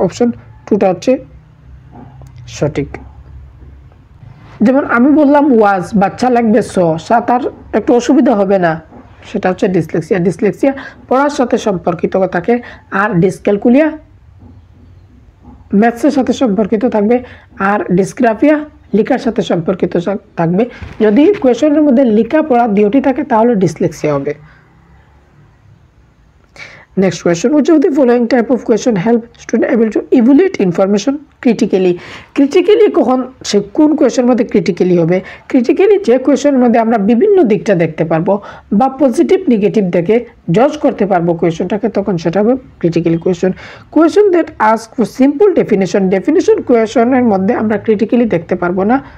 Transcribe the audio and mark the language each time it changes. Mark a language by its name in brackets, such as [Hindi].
[Bangla] Option 2টা হচ্ছে সঠিক। যেমন আমি বললাম ওয়াজ, বাচ্চা লাগবে তার একটু অসুবিধা হবে না, সেটা হচ্ছে ডিসলেক্সিয়া। ডিসলেক্সিয়া পড়ার সাথে সম্পর্কিত থাকে। আর ডিসক্যালকুলিয়া ম্যাথসের সাথে সম্পর্কিত থাকবে, আর ডিসগ্রাফিয়া লেখার সাথে সম্পর্কিত থাকবে। যদি কোয়েশনের মধ্যে লেখা পড়া দুটি থাকে তাহলে ডিসলেক্সিয়া হবে। [English] Next question, which of the following type of question help student able to evaluate information critically? [Bangla] Critically কখন সে কোন কোয়েশনের মধ্যে ক্রিটিক্যালি হবে? ক্রিটিক্যালি যে কোয়েশনের মধ্যে আমরা বিভিন্ন দিকটা দেখতে পারবো বা পজিটিভ নেগেটিভ দেখে জাজ করতে পারবো কোয়েশনটাকে, তখন সেটা হবে critically question. [English] question that ask for simple definition [Bangla] কোয়েশনের মধ্যে আমরা ক্রিটিক্যালি দেখতে পারবো না।